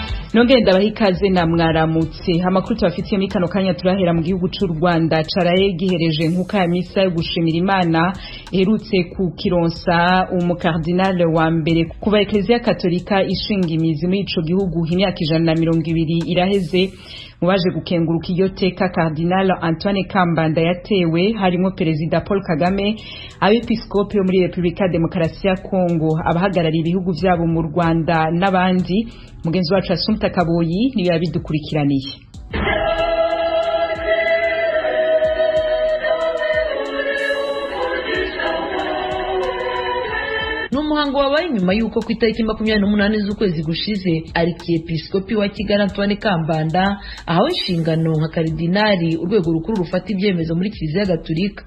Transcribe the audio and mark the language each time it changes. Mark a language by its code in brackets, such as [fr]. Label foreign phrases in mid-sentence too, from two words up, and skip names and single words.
[rn] Nongere ndabaha ikaze na mwaramutse. Amakuru tubafitiye muri kano kanya turahera mu gihugu cy'u Rwanda caraye gihereje nkuka ya misa yo gushimira Imana iherutse ku kironsa umukardinal wa mbere kuba Eklezia Katolika ishinga imizi muri ico gihugu imyaka 120 iraheze. Mubaje gukenguruka iyo teka Cardinal Antoine Kambanda yatewe harimo Perezida Paul Kagame, abepiskope yo muri Republika Demokarasi ya Kongo, abahagarariye ibihugu byabo mu Rwanda n'abandi. Mugenzi wacu Assumpta Kaboyi niyo yabidukurikiraniye. Umuhango wabaye nyuma yuko ku itariki 28 z'ukwezi gushize Arikiepiskopi wa Kigali Antoine Kambanda ahawe inshingano nka karidinali urwego rukuru rufata ibyemezo muri Kiliziya Gatolika.